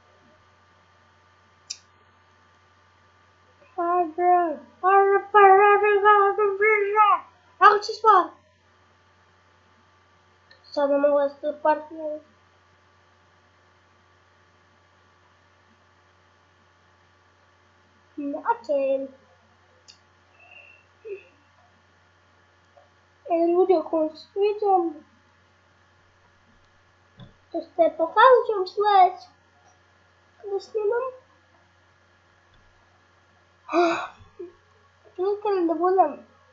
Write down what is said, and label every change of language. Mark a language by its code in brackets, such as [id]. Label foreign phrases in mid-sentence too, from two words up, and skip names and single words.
[sr] Ako će spati. Sad ne mogu da se teleportiram. [ru] Ok. Люди конструируют. То есть я показываю слайд. Когда снимем. Кликаем довольно.